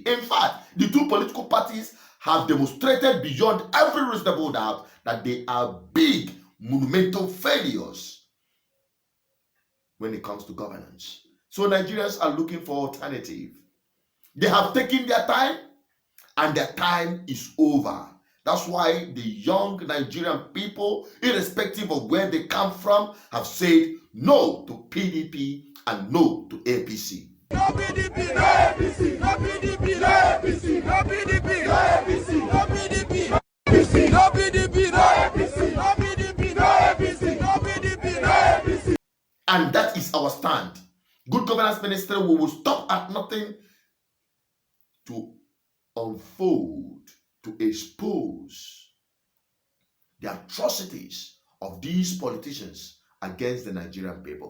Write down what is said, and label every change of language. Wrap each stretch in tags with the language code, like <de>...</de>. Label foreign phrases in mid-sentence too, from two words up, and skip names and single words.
<en>In fact, the two political parties have demonstrated beyond every reasonable doubt that they are big, monumental failures when it comes to governance. So Nigerians are looking for alternative. They have taken their time, and their time is over. That's why the young Nigerian people, irrespective of where they come from, have said no to PDP and no to APC. No PDP, no APC, no PDP, no APC, no PDP, no APC, no PDP, no APC, no PDP, no APC, no PDP, no APC, no PDP, no APC. And that is our stand. Good Governance Ministry, we will stop at nothing to unfold, to expose the atrocities of these politicians against the Nigerian people.</en>